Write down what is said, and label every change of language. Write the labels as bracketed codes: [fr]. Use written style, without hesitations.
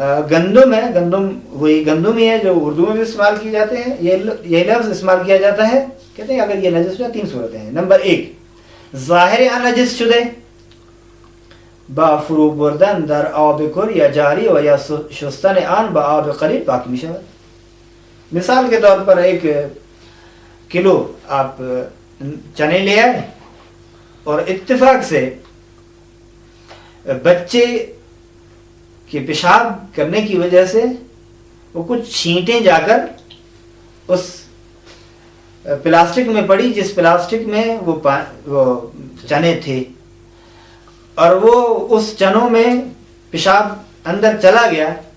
[ur] گندم ہے، گندم وہی گندم ہی ہے جو اردو میں بھی استعمال کیے جاتے ہیں، یہ لفظ استعمال کیا جاتا ہے. کہتے ہیں اگر یہ نجس ہو، تین صورتیں ہیں. [fa] نمبر 1 ظاہر آن نجس شده با فرو بردن در آب کر یا جاری و یا شستن آن با آب قلیل پاک می شود. [ur] مثال کے طور پر 1 کلو آپ چنے لے آئے اور اتفاق سے بچے کہ پیشاب کرنے کی وجہ سے وہ کچھ چھینٹیں جا کر اس پلاسٹک میں پڑی جس پلاسٹک میں وہ چنے تھے، اور وہ اس چنوں میں پیشاب اندر چلا گیا.